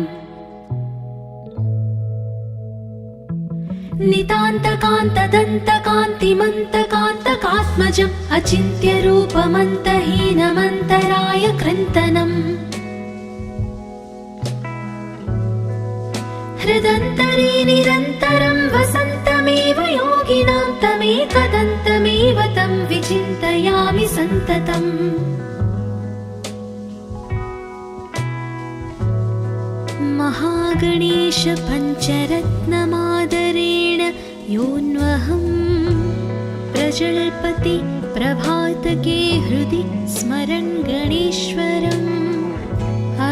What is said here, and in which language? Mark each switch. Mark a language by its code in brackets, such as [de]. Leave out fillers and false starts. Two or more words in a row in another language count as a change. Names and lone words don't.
[sa] నితాంతకాంతదంతకాంతిమంతకాంతకాత్మజం అచింత్యరూపమంతహీనమంతరాయ కృంతనం. హృదంతరే నిరంతరం వసంతమేవ యోగినాం తమేకదంతమేవ తం విచింతయామి సంతతం. महागणेश पञ्चरत्नमादरेण योऽन्वहं प्रजल्पति प्रभातके हृदि स्मरन् गणेश्वरम्.